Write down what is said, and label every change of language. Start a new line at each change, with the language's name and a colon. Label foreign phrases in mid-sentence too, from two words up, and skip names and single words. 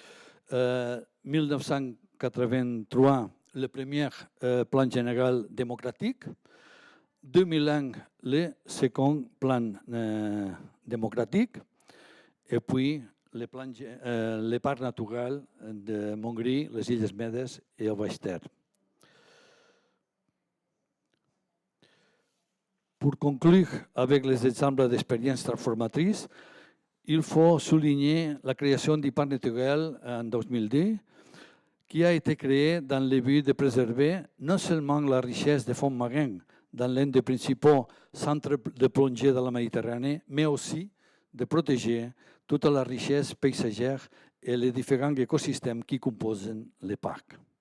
French: 1983, le premier plan général démocratique. 2001, le second plan démocratique. Et puis, le parc naturel de Montgrí, les Illes Medes et el Baix Ter. Pour conclure avec les exemples d'expériences transformatrices, il faut souligner la création du parc naturel en 2010, qui a été créé dans le but de préserver non seulement la richesse des fonds marins dans l'un des principaux centres de plongée de la Méditerranée, mais aussi de protéger toute la richesse paysagère et les différents écosystèmes qui composent les parcs.